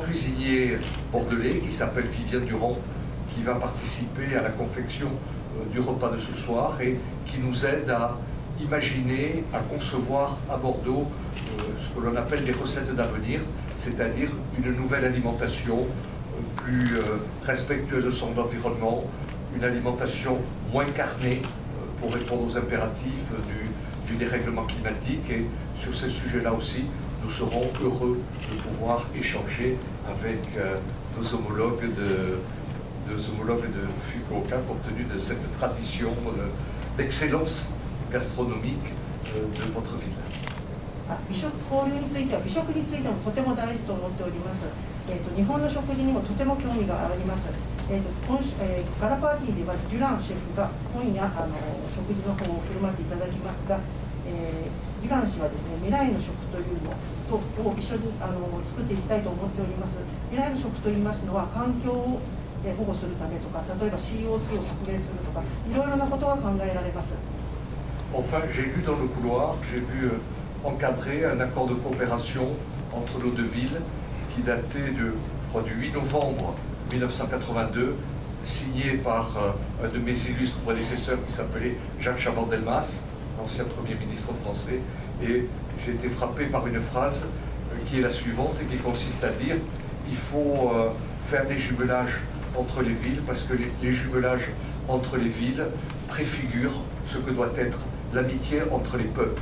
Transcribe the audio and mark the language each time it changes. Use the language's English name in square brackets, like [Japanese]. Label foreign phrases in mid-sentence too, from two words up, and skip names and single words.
[French] cuisinier bordelais qui s'appelle Vivien Durand, qui va participer à la confection du repas de ce soir et qui nous aide à imaginer, à concevoir à Bordeaux ce que l'on appelle des recettes d'avenir, c'est-à-dire une nouvelle alimentation plus respectueuse de son environnement, une alimentation moins carnée pour répondre aux impératifs du dérèglement climatique. Et sur ces sujets-là aussi, nous serons heureux de pouvoir échanger avec nos homologues de Fukuoka compte tenu de cette tradition d'excellence gastronomique de votre ville. [Japanese] 美食交流については美食についてもとても大事と思っております。日本の食事にもとても興味があります。ガラパーティーではデュランシェフが今夜食事の方を振る舞っていただきますが、デュラン氏はですね未来の食というのを一緒に作っていきたいと思っております。未来の食といいますのは環境を保護するためとか、例えば CO2 を削減するとか、いろいろなことが考えられます。 [French] Enfin, j'ai lu dans le couloir, j'ai vu encadrer un accord de coopération entre nos deux villes qui datait du 8 novembre 1982 signé par un de mes illustres prédécesseurs qui s'appelait Jacques Chaban-Delmas, l'ancien Premier ministre français, et j'ai été frappé par une phrase qui est la suivante et qui consiste à dire il faut faire des jumelages entre les villes parce que les jumelages entre les villes préfigurent ce que doit être l'amitié entre les peuples.